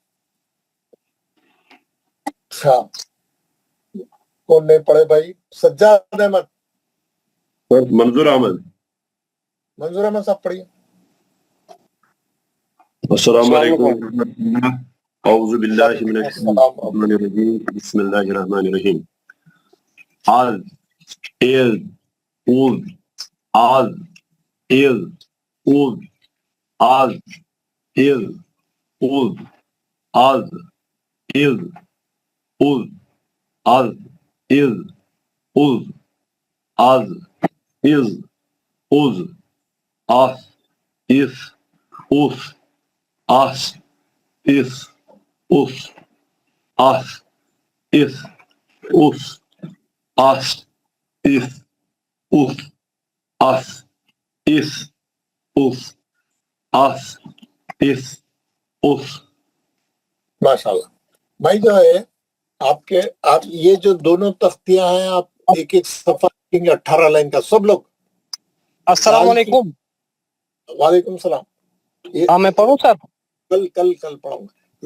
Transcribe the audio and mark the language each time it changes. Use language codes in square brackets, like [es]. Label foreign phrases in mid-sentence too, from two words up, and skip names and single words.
[ur] اچھا کون نہیں پڑھے بھائی؟ سجاد احمد. منظور احمد. منظور احمد صاحب پڑھیے. [ar] السلام علیکم. اعوذ باللہ من الشیطان الرجیم بسم اللہ الرحمن الرحیم. از از اوز از از اوز از iz, uz, az, iz, uz, az, iz, uz, az, iz, uz, as, is, us, as, is, us, as, is, us, as, is, us, as, is, us, as, is, us. [ur] ماشاءاللہ بھائی جو ہے آپ یہ جو دونوں تختیاں ہیں آپ ایک ایک صفحہ لکھیں گے 18 لائن کا سب لوگ. [ar] السلام علیکم. وعلیکم السلام. [ur] ہاں میں پڑھوں سر? کل پڑھاؤں گا.